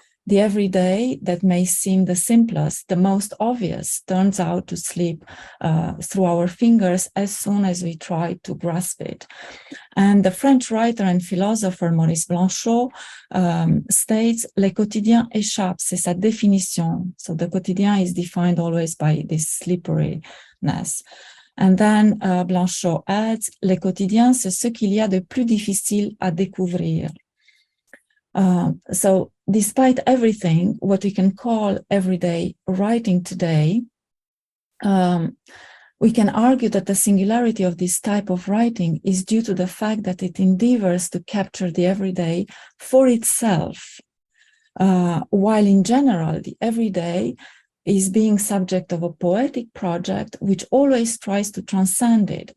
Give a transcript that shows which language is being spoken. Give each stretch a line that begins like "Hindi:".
English: The everyday that may seem the simplest, the most obvious, turns out to slip through our fingers as soon as we try to grasp it. And the French writer and philosopher Maurice Blanchot states,
French: "Le quotidien échappe, c'est sa définition."
English: So the quotidien is defined always by this slipperiness. And then Blanchot adds,
French: "Le quotidien, c'est ce qu'il y a de plus difficile à découvrir."
English: So despite everything, what we can call everyday writing today, we can argue that the singularity of this type of writing is due to the fact that it endeavors to capture the everyday for itself, while in general, the everyday is being subject of a poetic project which always tries to transcend it.